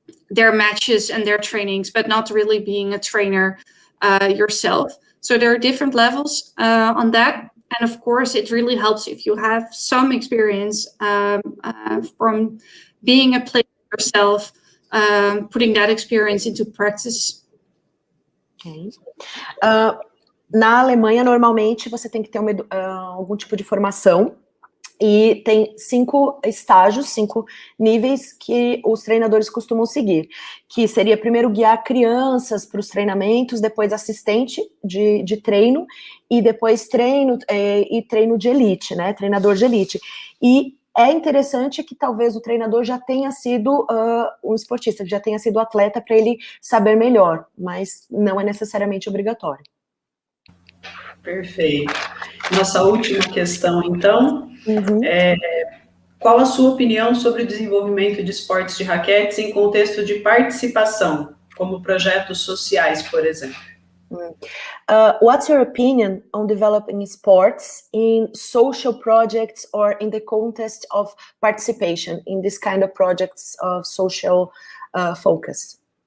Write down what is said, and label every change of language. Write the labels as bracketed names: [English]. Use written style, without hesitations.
[English] their matches and their trainings, but not really being a trainer yourself. So there are different levels on that. And of course, it really helps if you have some experience from being a player yourself, putting that experience into practice. Okay. [Portuguese] Na Alemanha, normalmente, você tem que ter algum tipo de formação. E tem 5 estágios, 5 níveis que os treinadores costumam seguir, que seria primeiro guiar crianças para os treinamentos, depois assistente de treino, e depois treino e treino de elite, né, treinador de elite. E é interessante que talvez o treinador já tenha sido um esportista, que já tenha sido atleta para ele saber melhor, mas não é necessariamente obrigatório. Perfeito. Nossa última questão, então, Uhum. Qual a sua opinião sobre o desenvolvimento de esportes de raquetes em contexto de participação, como projetos sociais, por exemplo? [English] What's your opinion on developing sports in social projects or in the context of participation in this kind of projects of social focus?